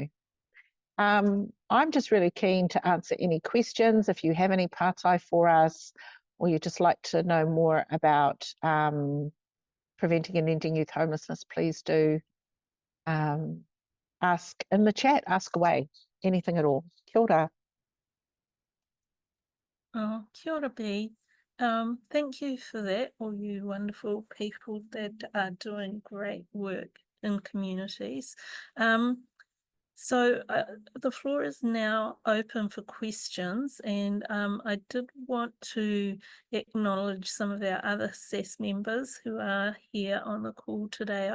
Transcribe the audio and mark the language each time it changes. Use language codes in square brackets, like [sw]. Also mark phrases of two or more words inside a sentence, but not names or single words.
[en] I'm just really keen to answer any questions. If you have any pātai for us, or you'd just like to know more about preventing and ending youth homelessness, please do ask in the chat, ask away, anything at all. [mi] Kia ora. Oh, kia ora, B. [en] Thank you for that, all you wonderful people that are doing great work in communities. So the floor is now open for questions, and I did want to acknowledge some of our other SASS members who are here on the call today.